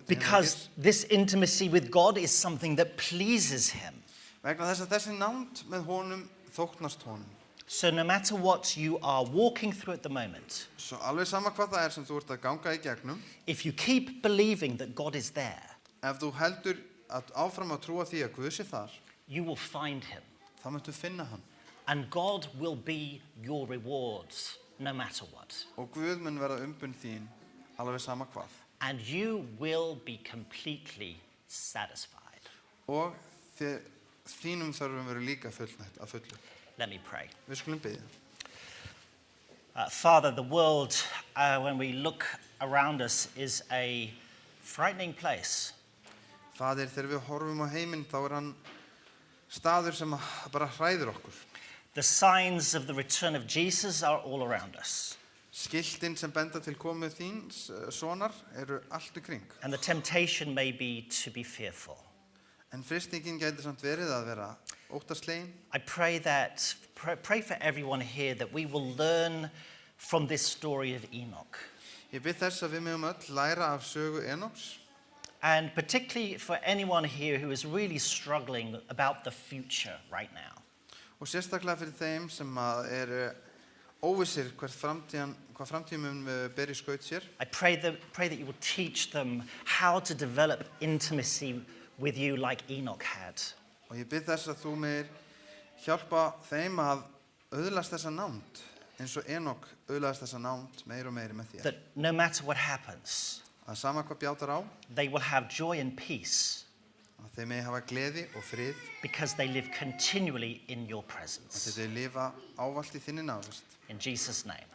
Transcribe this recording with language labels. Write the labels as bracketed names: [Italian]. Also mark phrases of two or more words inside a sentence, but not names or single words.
[English] Because this intimacy with God is something that pleases him. [Icelandic] Vegna þess að þessi nánd með honum þóknast honum. [English] So no matter what you are walking through at the moment, [Icelandic] Svo alveg sama hvað það sem þú ert að ganga í gegnum, [English] if you keep believing that God is there, [Icelandic] ef þú heldur áfram að trúa því að Guð sé þar, [English] you will find him. [Icelandic] þá muntu finna hann. [English] And God will be your rewards no matter what. [Icelandic] Og Guð mun verða umbun þín alveg sama hvað. [English] And you will be completely satisfied. [Icelandic] Og þínum þörfum verður líka fullnægt að fullu. [English] Let me pray. [Icelandic] Við skulum biðja. [English] Father, the world, when we look around us, is a frightening place. [Icelandic] Faðir, þegar við horfum á heiminn, þá hann staður sem bara hræðir okkur. [English] The signs of the return of Jesus are all around us. [Icelandic] Skiltin sem benda til komu þíns sonar allt í kring. [English] And the temptation may be to be fearful. [Icelandic] En fristingin gæti samt verið að vera óttaslegin. [English] I pray for everyone here that we will learn from this story of Enoch. [Icelandic] Ég bið þess að við megum öll læra af sögu Enoks. [English] And particularly for anyone here who is really struggling about the future right now. [Icelandic] Og sérstaklega fyrir þeim sem óvissir hvað framtíðin mun bera í skaut sér. [English] I pray that you will teach them how to develop intimacy with you like Enoch had. [Icelandic] Og ég bið þess að þú megir hjálpa þeim að öðlast þessa nánd eins og Enok öðlaðist þessa nánd meir og meiri með þér. [English] That no matter what happens, [Icelandic] Að sama hvað bjátar á, [English] they will have joy and peace [Icelandic] Að þeir megi hafa gleði og frið, [English] because they live continually in your [Icelandic] að [English] presence. [Icelandic] þeir lifa ávallt í þinni návist. [English] In Jesus' name.